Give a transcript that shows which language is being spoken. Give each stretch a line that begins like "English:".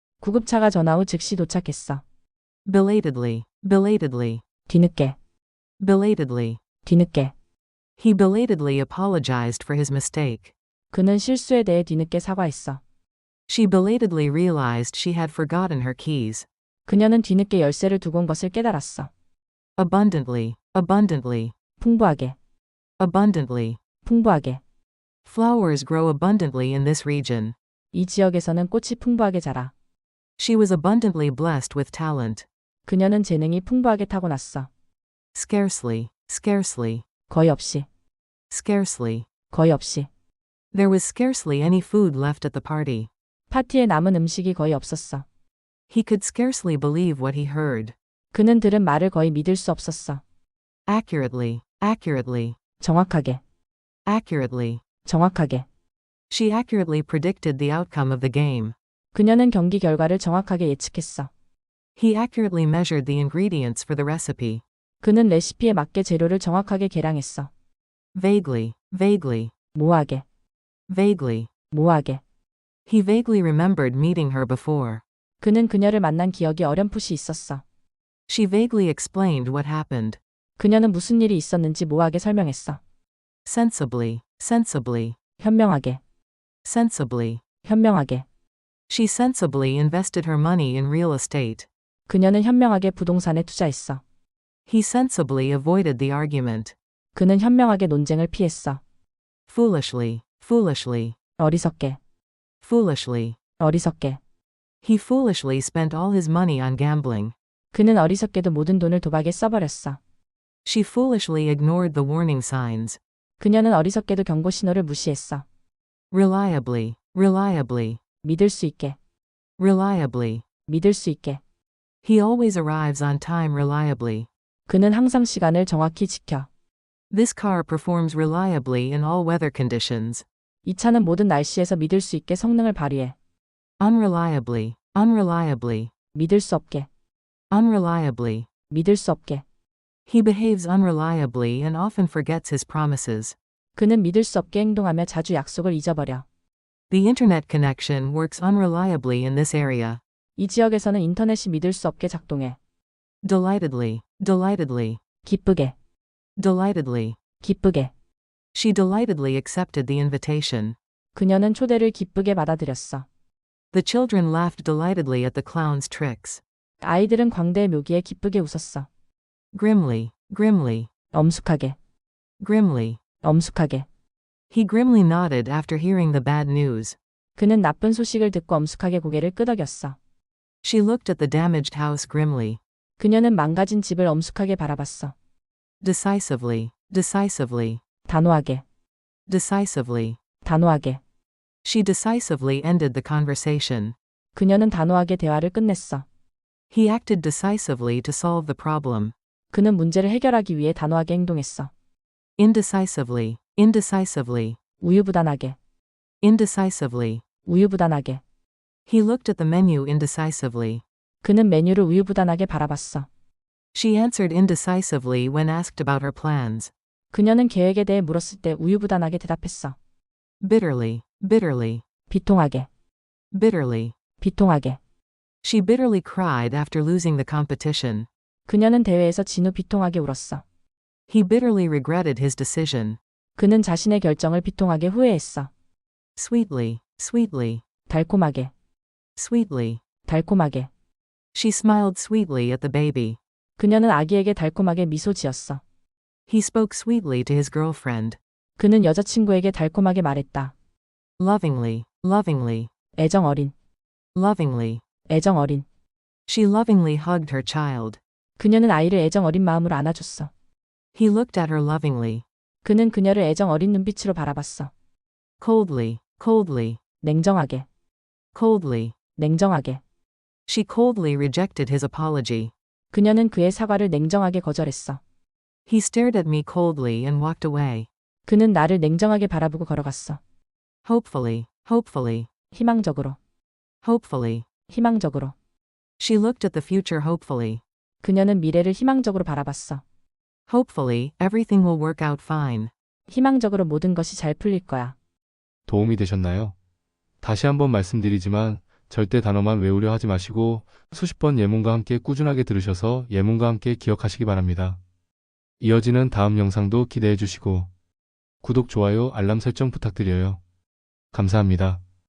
Korean: 구급차가 전화 후 즉시 도착했어.
English: Belatedly. Belatedly.
Korean: 뒤늦게,
English: Belatedly.
Korean: 뒤늦게.
English: He belatedly apologized for his mistake.
Korean: 그는 실수에 대해 뒤늦게 사과했어.
English: She belatedly realized she had forgotten her keys.
Korean: 그녀는 뒤늦게 열쇠를 두고 온 것을 깨달았어.
English: Abundantly. Abundantly.
Korean: 풍부하게,
English: Abundantly.
Korean: 풍부하게.
English: Flowers grow abundantly in this region.
Korean: 이 지역에서는 꽃이 풍부하게 자라.
English: She was abundantly blessed with talent.
Korean: 그녀는 재능이 풍부하게 타고났어.
English: Scarcely. Scarcely.
Korean: 거의 없이,
English: Scarcely.
Korean: 거의 없이.
English: There was scarcely any food left at the party.
Korean: 파티에 남은 음식이 거의 없었어.
English: He could scarcely believe what he heard.
Korean: 그는 들은 말을 거의 믿을 수 없었어.
English: Accurately. Accurately.
Korean: 정확하게,
English: Accurately.
Korean: 정확하게.
English: She accurately predicted the outcome of the game.
Korean: 그녀는 경기 결과를 정확하게 예측했어.
English: He accurately measured the ingredients for the recipe.
Korean: 그는 레시피에 맞게 재료를 정확하게 계량했어.
English: Vaguely. Vaguely.
Korean: 모호하게,
English: Vaguely.
Korean: 모호하게.
English: He vaguely remembered meeting her before.
Korean: 그는 그녀를 만난 기억이 어렴풋이 있었어.
English: She vaguely explained what happened.
Korean: 그녀는 무슨 일이 있었는지 모호하게 설명했어.
English: Sensibly. Sensibly.
Korean: 현명하게,
English: Sensibly.
Korean: 현명하게.
English: She sensibly invested her money in real estate.
Korean: 그녀는 현명하게 부동산에 투자했어.
English: He sensibly avoided the argument.
Korean: 그는 현명하게 논쟁을 피했어.
English: Foolishly. Foolishly.
Korean: 어리석게,
English: Foolishly.
Korean: 어리석게.
English: He foolishly spent all his money on gambling.
Korean: 그는 어리석게도 모든 돈을 도박에 써버렸어.
English: She foolishly ignored the warning signs.
Korean: 그녀는 어리석게도 경고 신호를 무시했어.
English: Reliably. Reliably.
Korean: 믿을 수 있게,
English: Reliably.
Korean: 믿을 수 있게.
English: He always arrives on time reliably.
Korean: 그는 항상 시간을 정확히 지켜.
English: This car performs reliably in all weather conditions.
Korean: 이 차는 모든 날씨에서 믿을 수 있게 성능을 발휘해.
English: Unreliably. Unreliably.
Korean: 믿을 수 없게,
English: Unreliably.
Korean: 믿을 수 없게.
English: He behaves unreliably and often forgets his promises.
Korean: 그는 믿을 수 없게 행동하며 자주 약속을 잊어버려.
English: The internet connection works unreliably in this area.
Korean: 이 지역에서는 인터넷이 믿을 수 없게 작동해.
English: Delightedly, delightedly,
Korean: 기쁘게,
English: delightedly.
Korean: 기쁘게.
English: She delightedly accepted the invitation.
Korean: 그녀는 초대를 기쁘게 받아들였어.
English: The children laughed delightedly at the clown's tricks.
Korean: 아이들은 광대의 묘기에 기쁘게 웃었어.
English: Grimly, grimly,
Korean: 엄숙하게,
English: grimly.
Korean: 엄숙하게.
English: He grimly nodded after hearing the bad news.
Korean: 그는 나쁜 소식을 듣고 엄숙하게 고개를 끄덕였어.
English: She looked at the damaged house grimly.
Korean: 그녀는 망가진 집을 엄숙하게 바라봤어.
English: Decisively, decisively,
Korean: 단호하게,
English: decisively.
Korean: 단호하게.
English: She decisively ended the conversation.
Korean: 그녀는 단호하게 대화를 끝냈어.
English: He acted decisively to solve the problem.
Korean: 그는 문제를 해결하기 위해 단호하게 행동했어.
English: Indecisively, indecisively,
Korean: 우유부단하게,
English: indecisively.
Korean: 우유부단하게.
English: He looked at the menu indecisively.
Korean: 그는 메뉴를 우유부단하게 바라봤어.
English: She answered indecisively when asked about her plans.
Korean: 그녀는 계획에 대해 물었을 때 우유부단하게 대답했어.
English: Bitterly, bitterly,
Korean: 비통하게,
English: bitterly.
Korean: 비통하게.
English: She bitterly cried after losing the competition.
Korean: 그녀는 대회에서 진 후 비통하게 울었어.
English: He bitterly regretted his decision.
Korean: 그는 자신의 결정을 비통하게 후회했어.
English: Sweetly, sweetly,
Korean: 달콤하게,
English: sweetly.
Korean: 달콤하게.
English: She smiled sweetly at the baby.
Korean: 그녀는 아기에게 달콤하게 미소 지었어.
English: He spoke sweetly to his girlfriend.
Korean: 그는 여자친구에게 달콤하게 말했다.
English: Lovingly, lovingly,
Korean: 애정 어린,
English: lovingly.
Korean: 애정 어린.
English: She lovingly hugged her child.
Korean: 그녀는 아이를 애정 어린 마음으로 안아줬어.
English: He looked at her lovingly.
Korean: 그는 그녀를 애정 어린 눈빛으로 바라봤어.
English: Coldly, coldly,
Korean: 냉정하게,
English: coldly.
Korean: 냉정하게.
English: She coldly rejected his apology.
Korean: 그녀는 그의 사과를 냉정하게 거절했어.
English: He stared at me coldly and walked away.
Korean: 그는 나를 냉정하게 바라보고 걸어갔어.
English: Hopefully, hopefully,
Korean: 희망적으로,
English: hopefully.
Korean: 희망적으로.
English: She looked at the future hopefully.
Korean: 그녀는 미래를 희망적으로 바라봤어.
English: Hopefully, everything will work out fine.
Korean: 희망적으로 모든 것이 잘 풀릴 거야. 도움이 되셨나요? 다시 한번 말씀드리지만 절대 단어만 외우려 하지 마시고 수십 번 예문과 함께 꾸준하게 들으셔서 예문과 함께 기억하시기 바랍니다. 이어지는 다음 영상도 기대해 주시고 구독, 좋아요, 알람 설정 부탁드려요. 감사합니다.